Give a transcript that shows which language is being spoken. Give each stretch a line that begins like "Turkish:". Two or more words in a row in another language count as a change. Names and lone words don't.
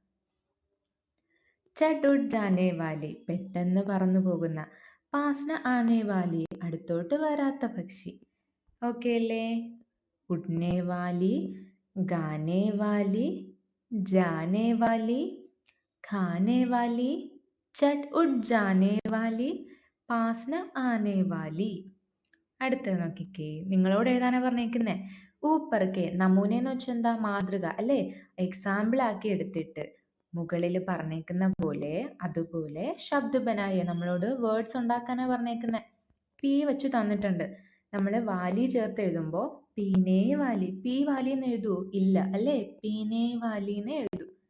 Hindi: चट उड़ जाने वाली,
Malayalam: പെട്ടെന്ന് പറന്നു പോകുന്ന.
Hindi: पास न आने वाली,
Malayalam: അടുത്തോട്ട് വരാത്ത പക്ഷി. ഓക്കെ അല്ലേ?
Hindi: उड़ने वाली, गाने वाली, जाने वाली, खाने वाली, चट उठ जाने वाली, पास न आने वाली.
Malayalam: അടുത്തത് നോക്കിക്കേ, നിങ്ങളോട് എഴുതാനാ പറഞ്ഞേക്കുന്നേ.
Hindi: ऊपर के नमूने
Malayalam: എന്ന് വെച്ചാൽ എന്താ, മാതൃക അല്ലേ. എക്സാമ്പിൾ ആക്കി എടുത്തിട്ട് മുകളിൽ പറഞ്ഞേക്കുന്ന പോലെ അതുപോലെ
Hindi: शब्द बनाया
Malayalam: നമ്മളോട് വേർഡ്സ് ഉണ്ടാക്കാനാ പറഞ്ഞേക്കുന്നത്. പി വെച്ച് തന്നിട്ടുണ്ട്. നമ്മൾ വാലി ചേർത്ത് എഴുതുമ്പോൾ
Hindi: पीने वाली, पी वाली
Malayalam: എന്ന് എഴുതൂ ഇല്ല അല്ലേ,
Hindi: पीने वाली
Malayalam: എന്ന് എഴുതൂ.